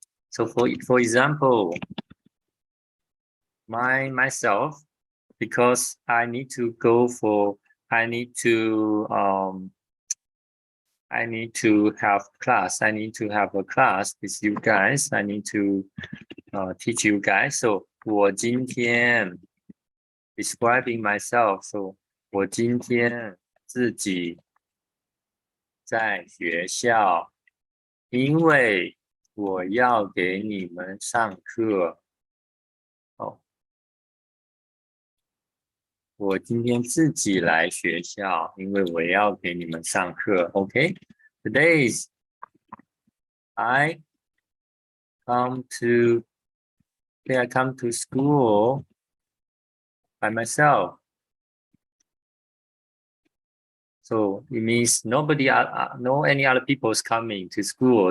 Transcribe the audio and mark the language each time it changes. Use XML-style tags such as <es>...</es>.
<en>So for example, myself, because I need to have class. I need to have a class with you guys. I need to teach you guys. So</en> <zh>我今天</zh> <en>describing myself.</en> <zh>So 我今天自己在学校，因为我要给你们上课。我今天自己来学校，因为我要给你们上课。</zh> <en>Okay, today's I come to school by myself. So it means nobody, no any other people is coming to school.</en>